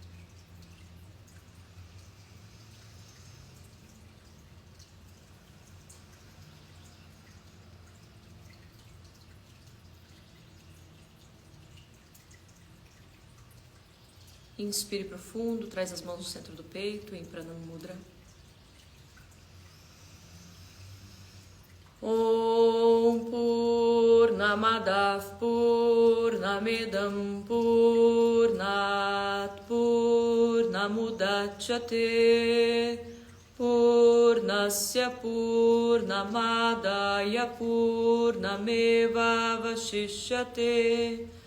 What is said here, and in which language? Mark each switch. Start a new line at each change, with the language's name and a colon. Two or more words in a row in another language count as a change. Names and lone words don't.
Portuguese: Inspire profundo, traz as mãos no centro do peito, em Pranam Mudra.
Sanskrit: ॐ पूर्णमदः पूर्णमिदं पूर्णात् पूर्णमुदच्यते पूर्णस्य पूर्णमादाय पूर्णमेवावशिष्यते.